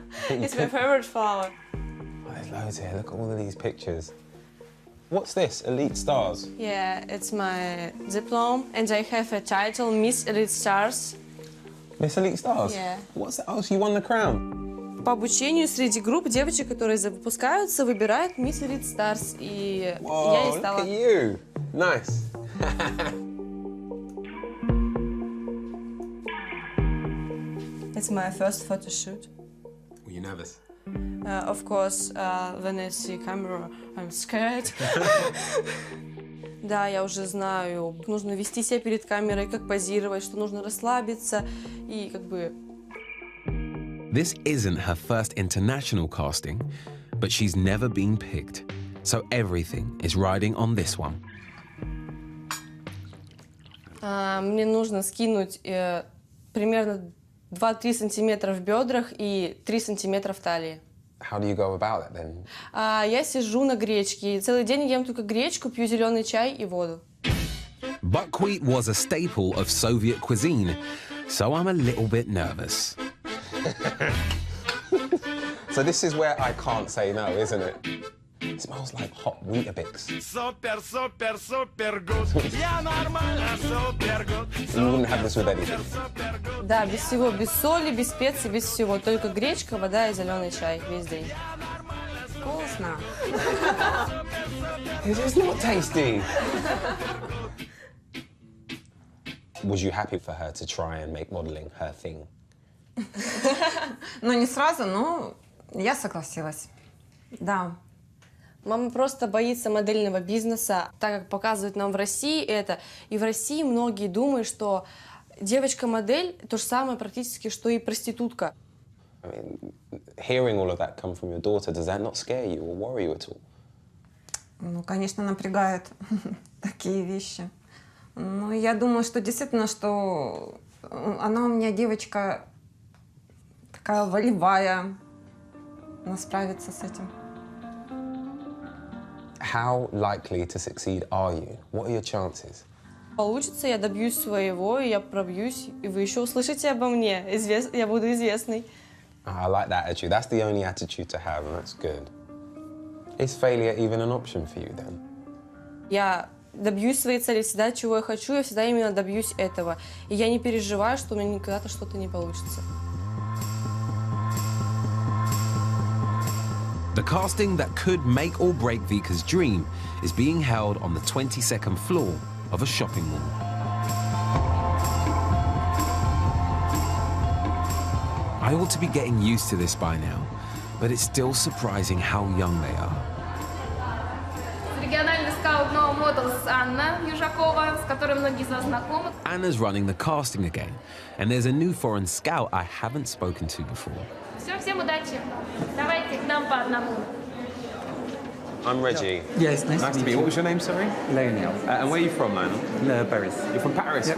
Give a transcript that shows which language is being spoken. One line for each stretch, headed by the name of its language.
English: It's my favorite flower. Oh, there's loads here. Look at all of these pictures. What's this? Elite Stars? Yeah, it's my diploma, and I have a title, Miss Elite Stars. Miss Elite Stars? Yeah. What's that? Oh, so you won the crown?
Russian: по обучению среди групп девочек, которые выпускаются, выбирают Miss Elite Stars. И я и стала.
English: Look at you. Nice. It's my first photo shoot. Were you nervous? Of course, when I see camera, I'm scared.
Russian: Да, я уже знаю, нужно вести себя перед камерой, как позировать, что нужно расслабиться и как бы...
English: This isn't her first international casting, but she's never been picked. So everything is riding on this one.
Russian: Мне нужно скинуть примерно 2-3 сантиметра в бедрах и 3 сантиметра в талии.
English: How do you go about it then?
Russian: Я сижу на гречке, и целый день ем только гречку, пью зеленый чай и воду.
English: Buckwheat was a staple of Soviet cuisine, so I'm a little bit nervous. So this is where I can't say no, isn't it? It smells like hot Weetabix. Super, super, super good.
Russian: Я нормально,
English: super good. You wouldn't have this with anything.
Russian: Да, без всего, без соли, без специй, без всего. Только гречка, вода и зеленый чай весь день. Вкусно.
English: It is not tasty. Was you happy for her to try and make modeling her thing?
Russian: Ну, не сразу, но я согласилась. Да. Мама просто боится модельного бизнеса, так как показывают нам в России это. И в России многие думают, что девочка-модель то же самое практически, что и проститутка.
English: I mean, hearing all of that come from your daughter, does that not scare you or worry you at all?
Russian: Ну, конечно, напрягает такие вещи. Но я думаю, что действительно, что она у меня девочка такая волевая, она справится с этим.
English: How likely to succeed are you? What are your chances?
Russian: Получится, я добьюсь своего, и я пробьюсь, и вы еще услышите обо мне. Я буду известной.
English: I like that attitude. That's the only attitude to have, and that's good. Is failure even an option for you then?
Russian: Я добьюсь своей цели, всегда чего я хочу, я всегда именно добьюсь этого. И я не переживаю, что у меня никогда-то что-то не получится.
English: The casting that could make or break Vika's dream is being held on the 22nd floor of a shopping mall. I ought to be getting used to this by now, but it's still surprising how young they are.
Russian: Региональный скаут No Models Анна Южакова, с которой многие из вас знакомы.
English: Anna's running the casting again, and there's a new foreign scout I haven't spoken to before.
Russian: Все, всем удачи. Давайте к нам по одному.
English: I'm Reggie. Yes, nice to meet you. What was your name, sorry? Lionel. And where are you from, Lionel? Paris. You're from Paris, Yep.